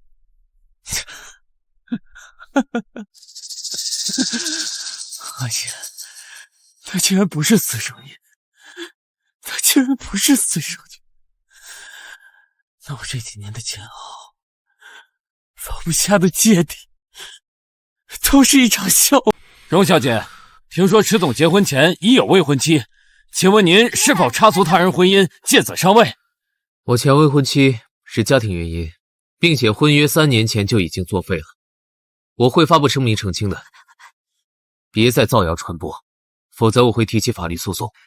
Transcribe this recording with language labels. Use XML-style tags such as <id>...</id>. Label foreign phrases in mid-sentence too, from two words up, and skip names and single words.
<zh>阿言，她竟然不是私生女，她竟然不是私生女。那我这幾年的煎熬，放不下的芥蒂，都是一場笑話。榮小姐，聽說池總結婚前已有未婚妻，請問您是否插足他人婚姻，借此上位？我前未婚妻是家庭原因，並且婚約3年前就已經作廢了，我會發布聲明澄清的，別再造謠傳播，否則我會提起法律訴訟。</zh>